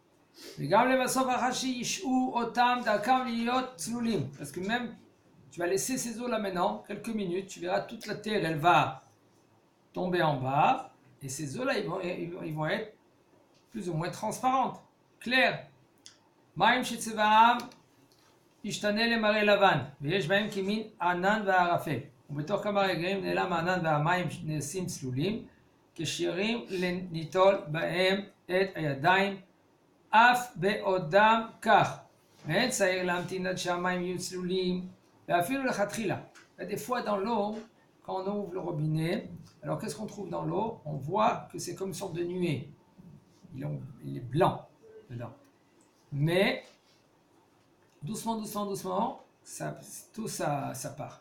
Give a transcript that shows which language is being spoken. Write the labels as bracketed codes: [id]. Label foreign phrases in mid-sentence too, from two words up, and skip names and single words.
[fr] Parce que même, tu vas laisser ces eaux-là maintenant, quelques minutes, tu verras toute la terre, elle va tomber en bas, et ces eaux-là, ils vont être plus ou moins transparentes, claires. [he] מים שצבעם ישתנה למראה לבן, ויש בהם כמין ענן וערפל, ובתוך כמה רגעים נעלם הענן והמים נעשים צלולים, כשירים לניטול בהם את הידיים, אף בעודם כך, ואין צריך להמתין עד שהמים יהיו צלולים, ואפילו לכתחילה. [fr] Des fois dans l'eau, quand on ouvre le robinet, alors qu'est-ce qu'on trouve dans l'eau? On voit que c'est comme une sorte de nuée. Il est blanc dedans. Mais doucement, tout ça part.